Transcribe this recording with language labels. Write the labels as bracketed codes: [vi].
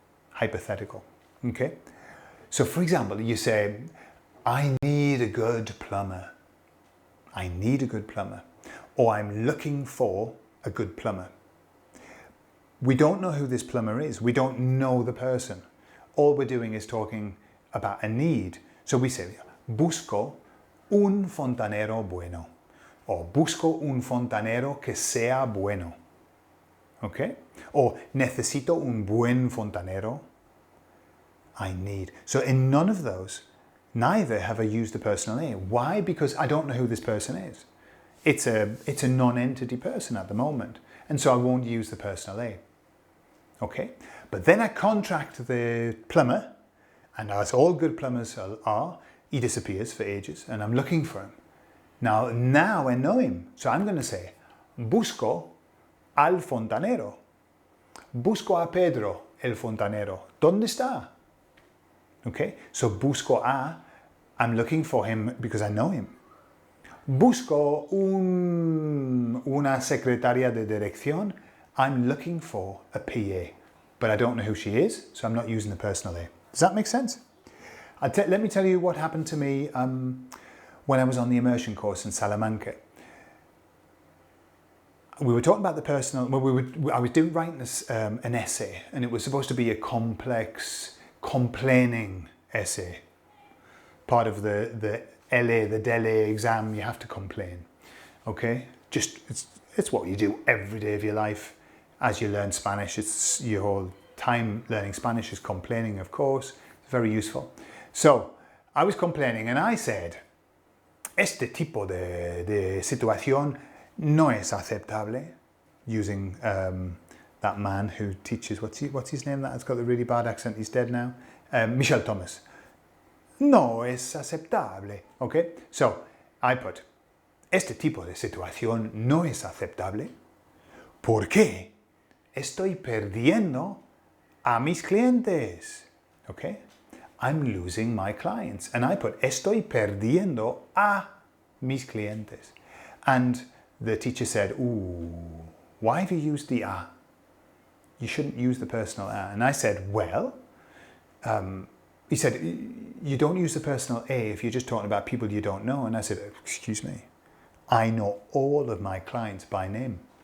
[en] Hypothetical, okay? So for example, you say, I need a good plumber. I need a good plumber. Or I'm looking for a good plumber. We don't know who this plumber is. We don't know the person. All we're doing is talking about a need. So we say, [es] busco un fontanero bueno. [en] Or [es] busco un fontanero que sea bueno. [en] Okay? Or [es] necesito un buen fontanero. [en] I need. So in none of those, neither have I used the personal A. Why? Because I don't know who this person is. It's a non-entity person at the moment. And so I won't use the personal A. Okay? But then I contract the plumber, and as all good plumbers are, he disappears for ages, and I'm looking for him. Now I know him. So I'm going to say, [es] busco al fontanero. Busco a Pedro, el fontanero. ¿Dónde está? [en] Okay? So [es] busco a, [en] I'm looking for him because I know him. [es] Busco una secretaria de dirección. [en] I'm looking for a PA, but I don't know who she is, so I'm not using the personal A. Does that make sense? Let me tell you what happened to me when I was on the immersion course in Salamanca. We were talking about the personal, I was writing an essay, and it was supposed to be a complex, complaining essay. Part of the LA, the DELE exam, you have to complain, okay? It's what you do every day of your life. As you learn Spanish, it's your whole time learning Spanish is complaining, of course. It's very useful. So, I was complaining and I said, [es] este tipo de situación no es aceptable, [en] using that man who teaches, what's his name that has got the really bad accent, he's dead now, Michel Thomas. [es] No es aceptable, [en] okay? So I put, [es] este tipo de situación no es aceptable porque estoy perdiendo a mis clientes, [en] okay? I'm losing my clients. And I put, [es] estoy perdiendo a mis clientes. [en] And the teacher said, ooh, why have you used the a? You shouldn't use the personal a. And I said, well, he said, you don't use the personal a if you're just talking about people you don't know. And I said, excuse me, I know all of my clients by name.